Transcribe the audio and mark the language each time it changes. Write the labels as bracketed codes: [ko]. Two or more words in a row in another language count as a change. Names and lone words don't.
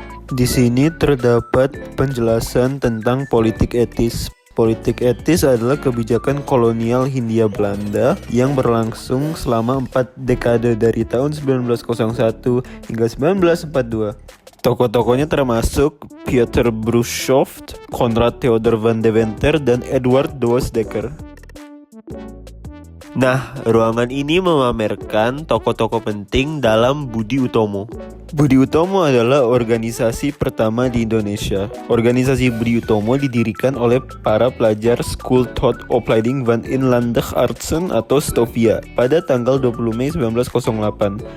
[id] Di sini terdapat penjelasan tentang politik etis. Politik etis adalah kebijakan kolonial Hindia Belanda yang berlangsung selama 4 dekade dari tahun 1901 hingga 1942. Tokoh-tokohnya termasuk Pieter Brueshoft, Konrad Theodor van Deventer, dan Edward Douwes Dekker. Nah, ruangan ini memamerkan tokoh-tokoh penting dalam Budi Utomo. Budi Utomo adalah organisasi pertama di Indonesia. Organisasi Budi Utomo didirikan oleh para pelajar School Tot Opleiding van Inlandig Artsen atau STOVIA pada tanggal 20 Mei 1908.